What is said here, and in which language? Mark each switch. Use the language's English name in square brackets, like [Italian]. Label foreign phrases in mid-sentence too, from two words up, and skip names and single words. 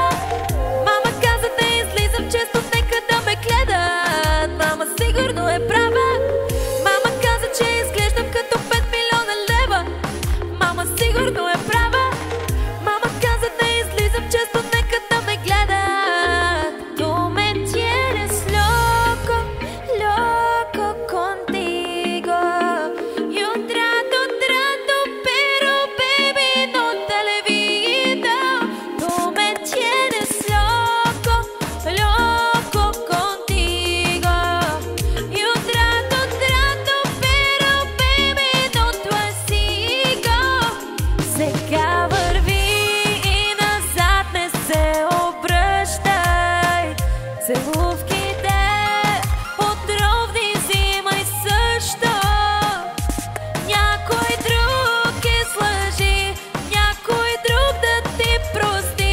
[Bulgarian] Мама каза да излизам често, нека да ме гледат. Мама сигурно е права. Мама каза, че изглеждам като 5 милиона лева. Мама сигурно е права. Мама каза да излизам често, нека да ме гледат. [Spanish] Tú me tienes loco, loco contigo. Yo trato, pero baby no te olvido. Tú me tienes loco, loco contigo. Yo trato, pero baby no te sigo. [Bulgarian] Сега върви и назад не се обръщай. Целувките отровни взимай също. Някой друг излъжи, някой друг да ти прости.